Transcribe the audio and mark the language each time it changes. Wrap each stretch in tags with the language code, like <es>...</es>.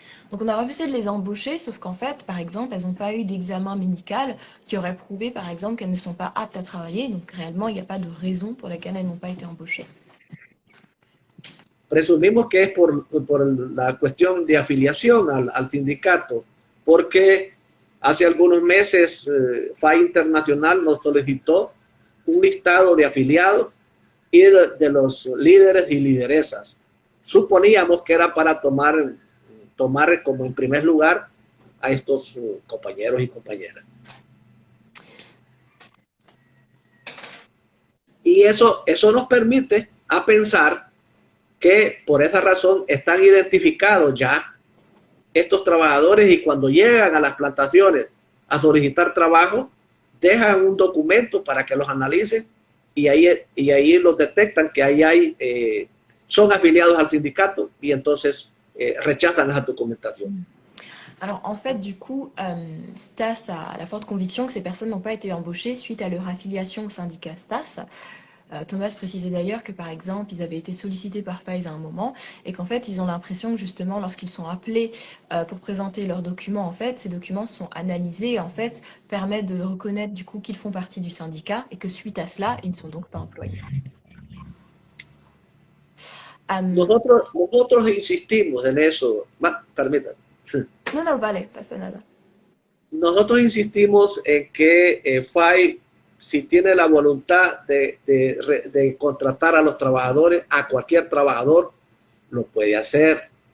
<fr>Donc on a refusé de les embaucher, sauf qu'en fait, par exemple, elles n'ont pas eu d'examen médical qui aurait prouvé, par exemple, qu'elles ne sont pas aptes à travailler. Donc réellement, il n'y a pas de raison pour laquelle elles n'ont pas été embauchées.</fr> <es>Presumimos que es por la cuestión de afiliación al sindicato, porque hace algunos meses FAI Internacional nos solicitó un listado de afiliados y de los líderes y lideresas. Suponíamos que era para tomar como en primer lugar a estos compañeros y compañeras. Y eso nos permite a pensar que por esa razón están identificados ya estos trabajadores y cuando llegan a las plantaciones a solicitar trabajo, dejan un documento para que los analicen y ahí los detectan que ahí son afiliados al sindicato y entonces rechazan esa documentación.</es> <fr>Alors en fait, du coup, Stas a la forte conviction que ces personnes n'ont pas été embauchées suite à leur affiliation au syndicat Stas. Thomas précisait d'ailleurs que par exemple, ils avaient été sollicités par Pfize à un moment et qu'en fait, ils ont l'impression que justement, lorsqu'ils sont appelés pour présenter leurs documents, en fait, ces documents sont analysés et en fait permettent de reconnaître du coup qu'ils font partie du syndicat et que suite à cela, ils ne sont donc pas employés. Euh,</fr> <es>Nosotros insistimos en eso. Permítame. no, no, vale, pasa nada. Nosotros insistimos en que FAI, si tiene la voluntad de contratar a los trabajadores, a cualquier trabajador, lo puede hacer.</es>